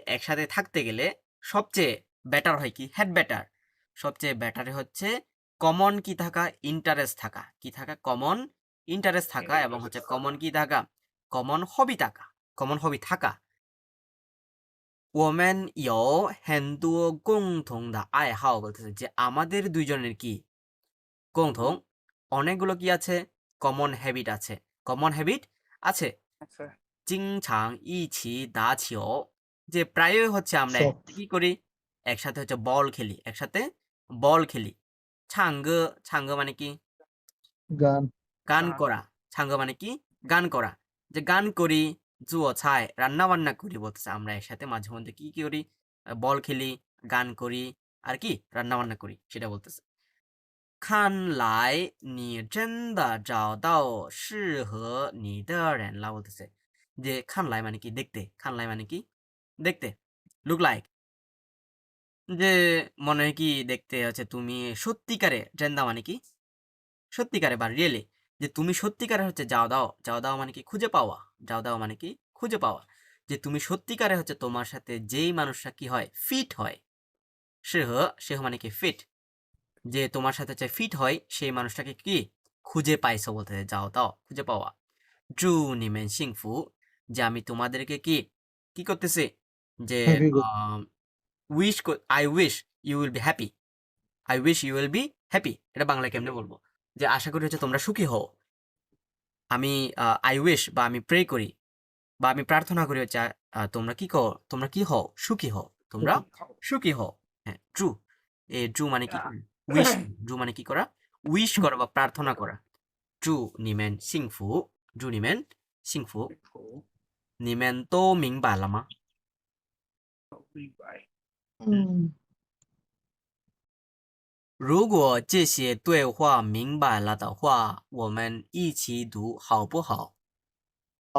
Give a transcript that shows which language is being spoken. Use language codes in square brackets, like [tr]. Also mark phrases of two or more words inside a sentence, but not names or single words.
[bn] একসাথে থাকতে গেলে সবচেয়ে বেটার হয় কি হেড বেটার সবচেয়ে বেটার হচ্ছে কমন কি থাকা ইন্টারেস্ট থাকা কি থাকা কমন ইন্টারেস্ট থাকা এবং হচ্ছে কমন কি থাকা [en] common hobby [bn] থাকা [en] common hobby [bn] থাকা [zh] 我们有很多共同的爱好 [bn] বলতেছে যে আমাদের দুইজনের কি 共同 অনেকগুলো কি আছে [en] common habit [bn] আছে [en] common habit [bn] আছে আচ্ছা [zh] 经常一起打球 [bn] যে প্রায়ই হচ্ছে আমরা [en] Soccer. [bn] একসাথে কি করি একসাথে হচ্ছে বল খেলি একসাথে বল খেলি [zh] 唱歌 [bn] মানে কি গান গান গান। করা [zh] 唱歌 [bn] মানে কি গান করা যে গান করি 做菜 রান্না বান্না করি বলতেছে আমরা একসাথে মাঝে মধ্যে কি কি করি বল খেলি গান করি আর কি রান্না বান্না করি সেটা বলতেছে [zh] 看来你真的找到适合你的人了 [bn] বলতেছে যে 看来 মানে কি দেখতে 看来 মানে কি দেখতে [en] look like [bn] যে মনে হয় কি দেখতে হচ্ছে তুমি সত্যিকারে জেন্দা মানে কি সত্যিকারে বা রিয়েলি যে তুমি সত্যিকারে হচ্ছে যাও দাও মানে কি খুঁজে পাওয়া যাও দাও মানে কি খুঁজে পাওয়া যে তুমি সত্যিকারে হচ্ছে তোমার সাথে যেই মানুষটা কি হয় ফিট হয় সে মানে কি ফিট যে তোমার সাথে হচ্ছে ফিট হয় সেই মানুষটাকে কি খুঁজে পাইছো বলতে যাও দাও খুঁজে পাওয়া [zh] 祝你们幸福 [bn] যে আমি তোমাদেরকে কি কি করতেছি যে [en] Happy go. I wish you will be happy I wish you will be happy [bn] এটা বাংলায় কেমনে বলবো যে আশা করি হচ্ছে তোমরা সুখী হও আমি [en] I wish [bn] বা আমি প্রে করি বা আমি প্রার্থনা করি হচ্ছে তোমরা কি হও সুখী হও তোমরা সুখী হও হ্যাঁ ট্রু এ ট্রু মানে কি উইশ ট্রু মানে কি করা উইশ করা বা প্রার্থনা করা [zh] 祝你们幸福祝你们幸福你们都明白了吗明白如果这些对话明白了的话，我们一起读好不好？好